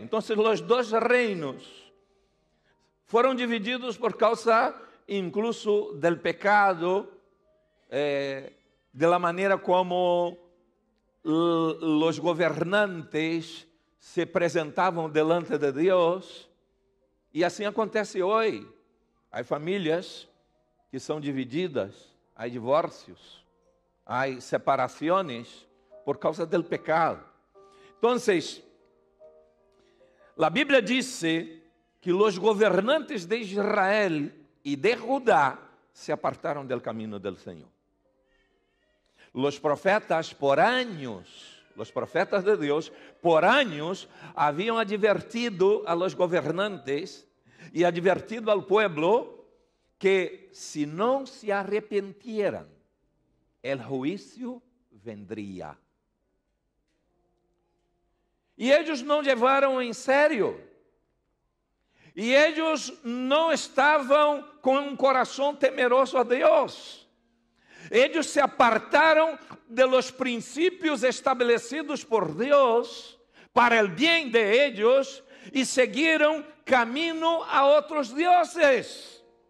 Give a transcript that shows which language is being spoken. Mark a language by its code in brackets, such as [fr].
[es] Entonces los 2 reinos fueron divididos por causa incluso del pecado, de la manera como los gobernantes se presentavam delante de Deus. [pt] E assim acontece hoje. Há famílias que são divididas, há divórcios, há separações por causa do pecado. Então, a Bíblia diz que os governantes de Israel e de Judá se apartaram del caminho del Senhor. Os profetas por anos, os profetas de Deus por anos haviam advertido a los governantes [es] y advertido al pueblo que si no se arrepintieran, el juicio vendría. [pt] E eles não levaram em sério. E eles não estavam com um coração temeroso a Deus. Eles se apartaram de los princípios estabelecidos por Deus para el bien de ellos e seguiram caminho a outros deuses.